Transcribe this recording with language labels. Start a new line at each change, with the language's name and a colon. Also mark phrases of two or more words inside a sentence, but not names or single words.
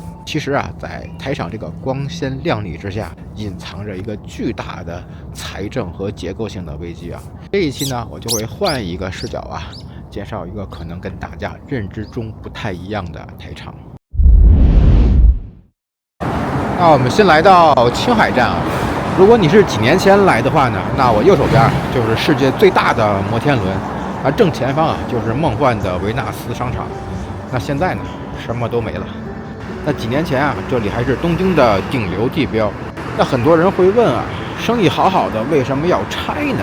Chinese: 其實在台場這個光鮮亮麗之下，隱藏着一個巨大的財政和結構性的危機。這一期呢，我就會換一個視角介紹一個可能跟大家認知中不太一樣的台場。那我們先來到青海站如果你是幾年前來的話呢，那我右手邊就是世界最大的摩天輪，正前方就是夢幻的維納斯商场。那現在呢，什麼都沒了。那幾年前這裡還是東京的頂流地標。那很多人會問生意好好的为什麼要拆呢？